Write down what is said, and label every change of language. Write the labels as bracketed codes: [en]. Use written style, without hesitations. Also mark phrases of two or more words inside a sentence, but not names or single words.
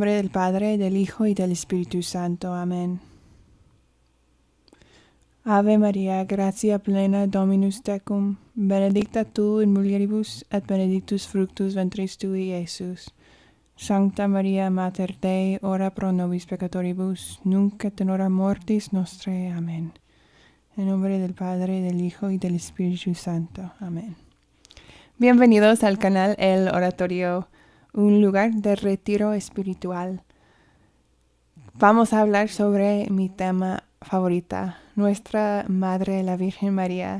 [es] Padre, del Hijo y del Espíritu Santo. Amén. [la] Ave María, gratia plena Dominus tecum, benedicta tu in mulieribus, et benedictus fructus ventris tui, Iesus. Sancta Maria, Mater Dei, ora pro nobis peccatoribus, nunc et in hora mortis nostrae. [es] Amén. En nombre del Padre, del Hijo y del Espíritu Santo. Amén. Bienvenidos al canal El Oratorio, un lugar de retiro espiritual. Vamos a hablar sobre mi tema favorita, Nuestra Madre la Virgen María.